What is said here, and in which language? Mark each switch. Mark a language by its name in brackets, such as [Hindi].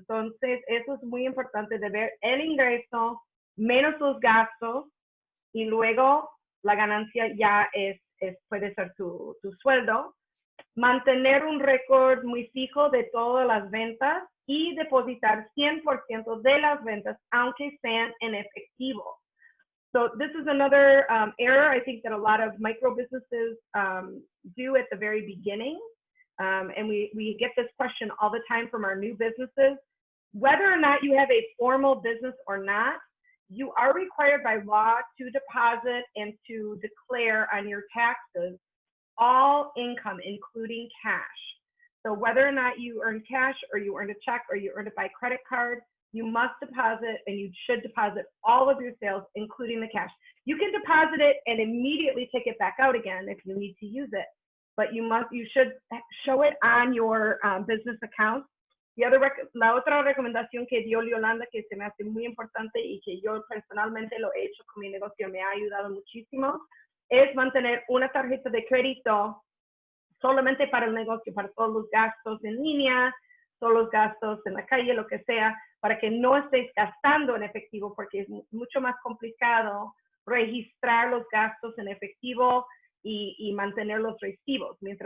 [Spanish] Entonces, eso es muy importante de ver el ingreso menos los gastos y luego la ganancia ya puede ser tu sueldo. Mantener un récord muy fijo de todas las ventas y depositar 100% de las ventas, aunque sean en efectivo. [English] So this is another error I think that a lot of micro businesses do at the very beginning. And we get this question all the time from our new businesses. Whether or not you have a formal business or not, you are required by law to deposit and to declare on your taxes all income, including cash. So whether or not you earn cash or you earn a check or you earn it by credit card, you must deposit, and you should deposit all of your sales, including the cash. You can deposit it and immediately take it back out again if you need to use it, but you should show it on your business account. [Spanish] La otra recomendación que dio Yolanda, que se me hace muy importante y que yo personalmente lo he hecho con mi negocio, me ha ayudado muchísimo, es mantener una tarjeta de crédito solamente para el negocio, para todos los gastos en línea, todos los gastos en la calle, lo que sea, para que no estés gastando en efectivo, porque es mucho más complicado registrar los gastos en efectivo y mantener los recibos.